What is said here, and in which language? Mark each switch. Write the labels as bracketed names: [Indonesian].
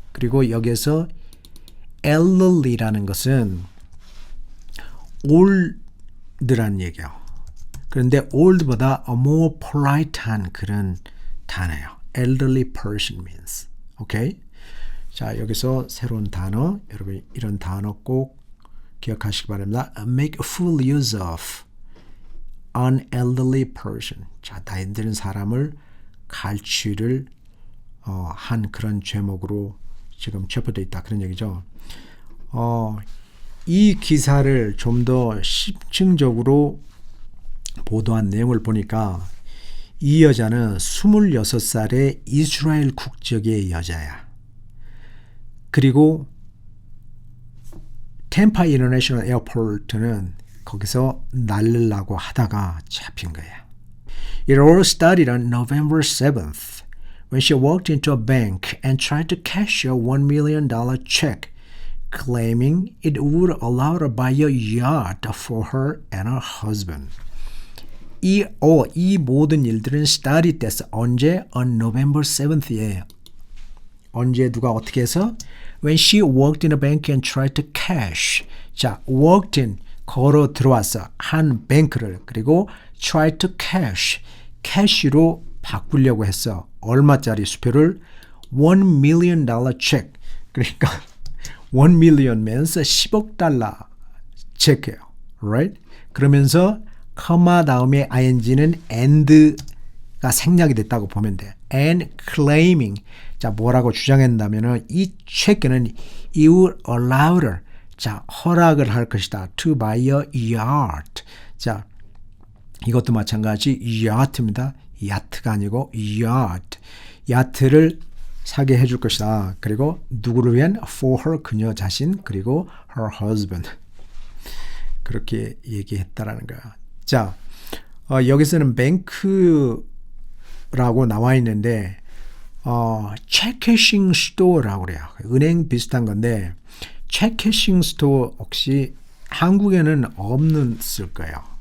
[Korean] 그리고 여기서 elderly라는 것은 old라는 얘기야. 그런데 old보다 [English] more polite한 [Korean] 그런 단어예요. [English] elderly person means. 오케이? [Korean] 자, 여기서 새로운 단어, 여러분 이런 단어 꼭 기억하시기 바랍니다. [English] make full use of an elderly person. [Korean] 자, 나이 드는 사람을 갈취를 한 그런 제목으로 지금 체포되어 있다. 그런 얘기죠. 이 기사를 좀 더 심층적으로 보도한 내용을 보니까 이 여자는 26살의 이스라엘 국적의 여자야. 그리고 템파 인터내셔널 에어포트는 거기서 날르려고 하다가 잡힌 거야. [English] It all started on November 7th when she walked into a bank and tried to cash a $1 million check, claiming it would allow her to buy a yacht for her and her husband. [Korean] 이 모든 일들은 started 됐어. 언제? [English] On November 7th에. [Korean] 언제 누가 어떻게 해서? [English] When she walked in a bank and tried to cash. [Korean] 자, walked in, 걸어 들어왔어. 한 뱅크를. [English] 그리고 tried to cash. [Korean] cash로 바꾸려고 했어. 얼마짜리 수표를? [English] $1 million check. [Korean] 그러니까 1 million면서 10억 달러 체크예요. [English] Right? [Korean] 그러면서 커마 다음에 ing는 and가 생략이 됐다고 보면 돼. [English] And claiming. [Korean] 자, 뭐라고 주장한다면은 이 체크는 [English] you allowed her. [Korean] 자, 허락을 할 것이다. [English] To buy a yacht. [Korean] 자, 이것도 마찬가지 yacht입니다. 야트가 아니고 yacht. 야트를 사게 해줄 것이다. 그리고 누구를 위한? [English] For her, [Korean] 그녀 자신, 그리고 [English] her husband. [Korean] 그렇게 얘기했다라는 거야. 자, 여기서는 뱅크라고 나와 있는데 체크캐싱 스토어라고 그래요. 은행 비슷한 건데 체크캐싱 스토어 혹시 한국에는 없을 거예요.